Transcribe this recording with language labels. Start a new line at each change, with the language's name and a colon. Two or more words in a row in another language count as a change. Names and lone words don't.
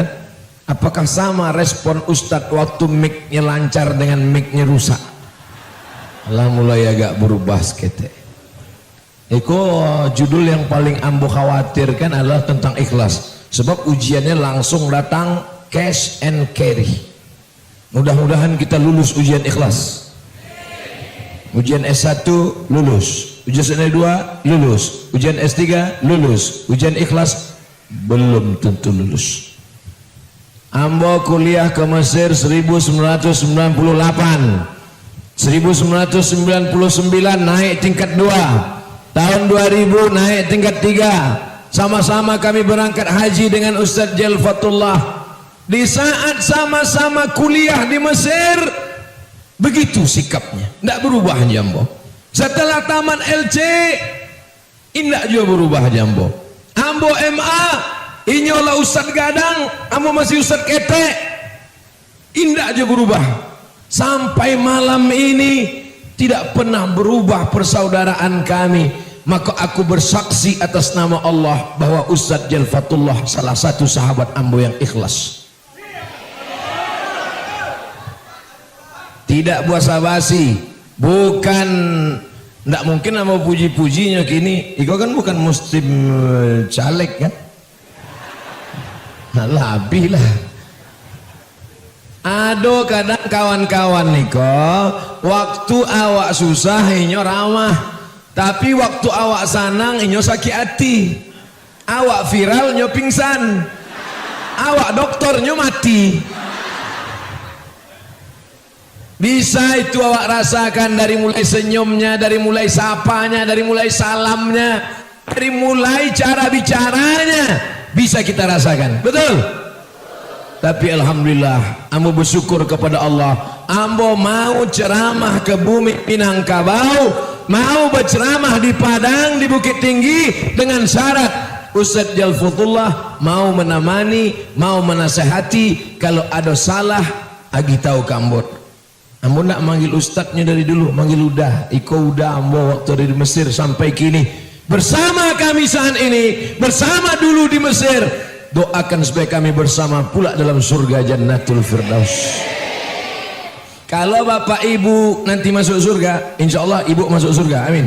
Indonesian: Apakah sama respon Ustadz waktu mic-nya lancar dengan mic-nya rusak? Lah mulai agak berubah sekete. Eko judul yang paling ambo khawatirkan adalah tentang ikhlas. Sebab ujiannya langsung datang
English: cash and carry.
Indonesian: Mudah-mudahan kita lulus ujian ikhlas. Ujian S1 lulus, ujian S2 lulus, ujian S3 lulus, ujian ikhlas belum tentu lulus. Ambo kuliah ke Mesir 1998, 1999 naik tingkat 2. Tahun 2000 naik tingkat 3. Sama-sama kami berangkat haji dengan Ustadz Jalfatullah. Di saat sama-sama kuliah di Mesir, begitu sikapnya, tidak berubah jambo. Setelah taman LC, tidak juga berubah jambo.
Minangkabau: Ambo MA, inyolah Ustadz Gadang, ambo masih Ustadz Ketek,
Indonesian: tidak juga berubah. Sampai malam ini tidak pernah berubah persaudaraan kami. Maka aku bersaksi atas nama Allah bahwa Ustadz Jalfatullah salah satu sahabat ambo yang ikhlas. Tidak basa-basi, bukan, tidak mungkin ambo puji-pujinya kini.
Minangkabau: Iko kan bukan muslim caleg kan?
Indonesian: Nah, lebih lah.
Minangkabau: Ado kadang kawan-kawan niko, waktu awak susah inyo ramah. Tapi waktu awak sanang inyo sakit hati. Awak viral nyo pingsan. Awak doktor nyo mati.
Indonesian: Bisa itu awak rasakan dari mulai senyumnya, dari mulai sapanya, dari mulai salamnya, dari mulai cara bicaranya. Bisa kita rasakan. Betul? Tapi alhamdulillah ambo bersyukur kepada Allah. Ambo mau ceramah ke bumi Minangkabau, mau berceramah di Padang, di Bukit Tinggi dengan syarat Ustadz Jalfutullah mau menemani, mau menasehati. Kalau ada salah,
Minangkabau: agi tahu kambot. Ambo nak manggil ustadznya dari dulu, manggil udah. Iko udah ambo waktu dari Mesir sampai kini bersama kami saat ini, bersama dulu di Mesir.
Indonesian: Doakan supaya kami bersama pula dalam surga Jannatul Firdaus. Kalau bapak ibu nanti masuk surga,
Arabic: إن شاء الله
Indonesian: ibu masuk surga, amin.